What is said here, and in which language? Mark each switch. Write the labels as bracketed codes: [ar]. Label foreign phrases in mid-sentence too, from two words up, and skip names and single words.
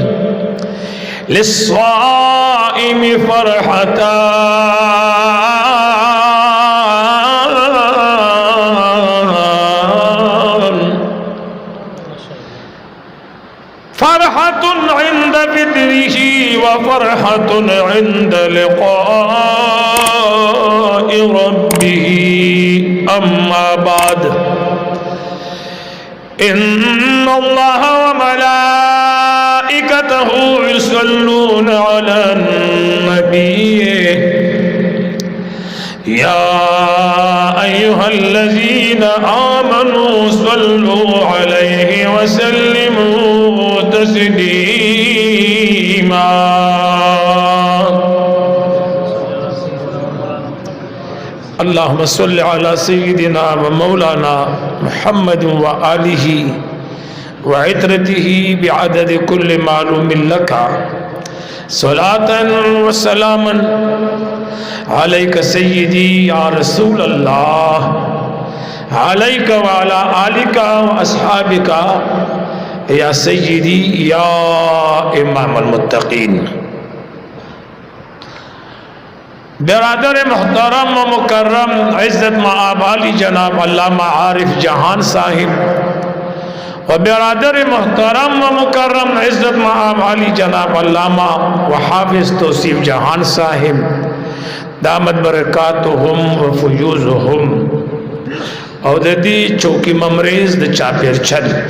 [ar] للصائم فرحتان فرحة عند فطره وفرحة عند لقاء ربه. أما بعد إن الله وملائكته يصلون على النبي يا أيها الذين آمنوا صلوا عليه وسلموا تسليما. اللهم صل على سيدنا ومولانا محمد و آله وعترته بعدد كل معلوم لك صلاة وسلاما عليك سيدي يا رسول الله عليك وعلى آلك وأصحابك يا سيدي يا إمام المتقين. [ur] برادر محترم و مکرم عزت مآب عالی جناب علامہ عارف جہان صاحب اور برادر محترم و مکرم عزت مآب عالی جناب علامہ و حافظ توصیف جہان صاحب [ar] دامت بركاتهم وفيوضهم [ur] اور دی چوکی ممریز د چاپیر چھل